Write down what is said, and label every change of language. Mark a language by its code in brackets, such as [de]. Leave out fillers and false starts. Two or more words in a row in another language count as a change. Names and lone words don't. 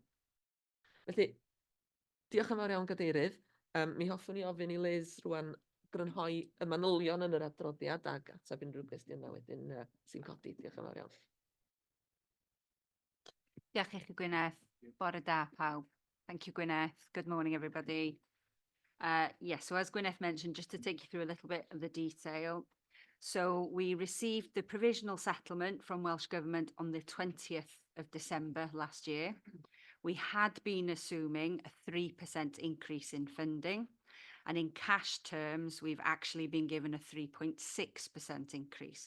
[cy] Felly, diolch yn fawr iawn Gadeirydd. Mi hoffwn i ofyn i Liz rwan grynhoi y manylion yn yr adroddiad ag ateb unrhyw gwestiynau wedyn sy'n codi. Diolch yn fawr iawn. Diolch i chi Gwyneth. Bore da pawb. [en] Thank you Gwyneth. Good morning everybody. Yes, so as Gwyneth mentioned, just to take you through a little bit of the detail. So we received the provisional settlement from Welsh Government on the 20th of December last year. We had been assuming a 3% increase in funding, and in cash terms, we've actually been given a 3.6% increase.